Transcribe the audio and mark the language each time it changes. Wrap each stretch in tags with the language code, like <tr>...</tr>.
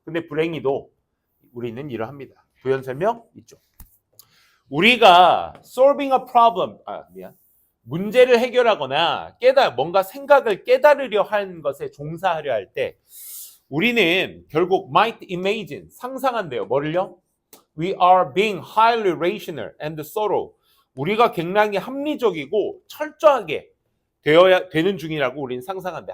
<ko>근데 불행히도 우리는 이러합니다. 부연 설명 있죠. 우리가</ko> <en>solving a problem,</en> <ko>문제를 해결하거나 뭔가 생각을 깨달으려 하는 것에 종사하려 할 때 우리는 결국</ko> <en>might imagine,</en> <ko>상상한대요. 뭐를요?</ko> <en>We are being highly rational and thorough.</en> <ko>우리가 굉장히 합리적이고 철저하게 되는 중이라고 우리는 상상한대.</ko>